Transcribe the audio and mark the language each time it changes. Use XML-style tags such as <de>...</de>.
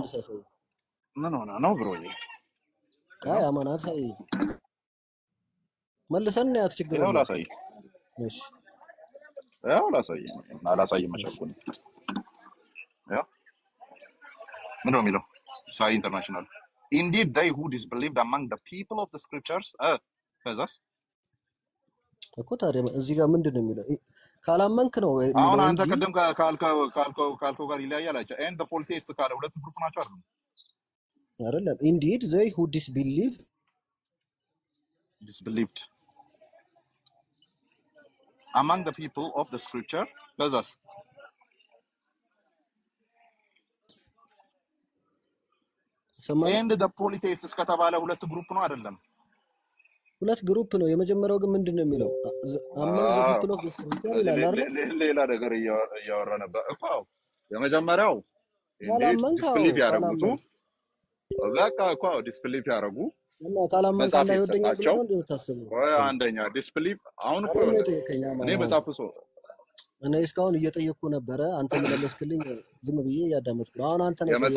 <am>መልስ ያሳይ። ምን ሆነ ነው ብሮዬ? አይ አማን አሳይ መልሰን ያት ችግር ያው የለም። ላሳይ እሺ ያው ላሳይ አላሳይም መቸኩኝ። ያው ምን ነው የሚለው?</am> <en>ሳይ ኢንተርናሽናል indeed they who disbelieved among the people of the scriptures</en> <am>ከዛስ እኮ ታዲያ እዚህ ጋር ምንድን ነው የሚለው? ካላመንክ ነው አሁን የሚለው አንተ እንጂ ቅድም ካልከው ጋር ይለያያል አቻ</am> <en>and the polytheist</en> <am>ካለ ሁለት ግሩፕ ናቸው አይደል? አይደለም</am> <en>indeed they who disbelieved among the people of the scripture</en> <am>ከዛስ</am> <en>and the polytheists</en> <am>ከተባለ ሁለት ግሩፕ ነው አይደለም? ሁለት ግሩፕ ነው። የመጀመሪያው ግን ምንድን ነው የሚለው?</am> <en>among the people of the scripture</en> <am>ይላል አይደል? ሌላ ነገር እያወራ ነበር እኮ። የመጀመሪያው ዲስፕሊቭ ያደረጉት በቃ እኮ ዲስፕሊቭ ያደረጉ እና ካላመንክ አላህ ይወደኛል ብለው ነው እንደምታስበው። አንደኛ ዲስፕሊቭ አሁን እኮ እኔ መጽሐፍ ሰው እኔ እስካሁን እየጠየቅኩ ነበረ፣ አንተ መለስክልኝ፣ ዝም ብዬ እያዳመጥኩ ነው። አሁን አንተ ነው</am>